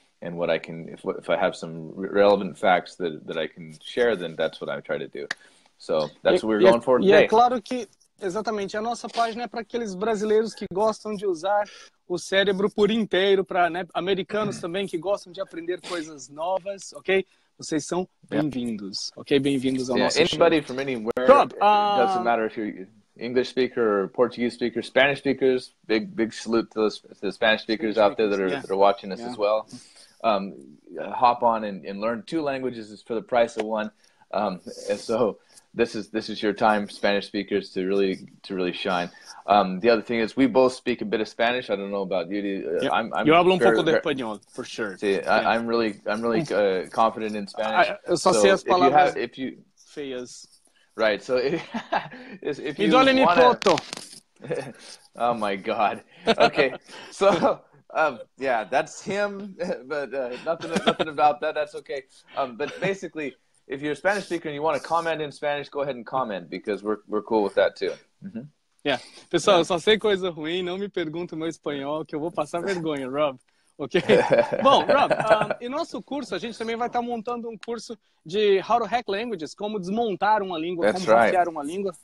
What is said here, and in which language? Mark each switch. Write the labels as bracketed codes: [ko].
[en] And what I can, if I have some relevant facts that I can share, then that's what I try to do. So that's what we're going for today. [pt] E é claro que, exatamente, a nossa página é para aqueles brasileiros que gostam de usar o cérebro por inteiro, para americanos também que gostam de aprender coisas novas, ok? Vocês são bem-vindos, ok? Bem-vindos ao nosso [en] anybody show. From anywhere, Rob, it doesn't matter if you're English speaker or Portuguese speaker, Spanish speakers, big salute to the Spanish speakers out there that are watching us as well. Hop on and learn 2 languages for the price of 1. And so this is your time, Spanish speakers, to really shine. The other thing is we both speak a bit of Spanish. I don't know about you. [pt] Eu hablo pouco de espanhol, [en] for sure. See, I'm really confident in Spanish. [pt] Eu só sei as palavras feias. [en] Right. So if you want to... Oh my God. Okay. So Yeah, that's him, but nothing about that. That's okay. But basically, if you're a Spanish speaker and you want to comment in Spanish, go ahead and comment, because we're cool with that too. Mm-hmm. Yeah. [pt] Pessoal, eu só sei coisa ruim, não me pergunta o meu espanhol, que eu vou passar vergonha, Rob. Ok? Bom, Rob, em nosso curso, a gente também vai estar montando um curso de How to Hack Languages, como desmontar uma língua, como hackear uma língua.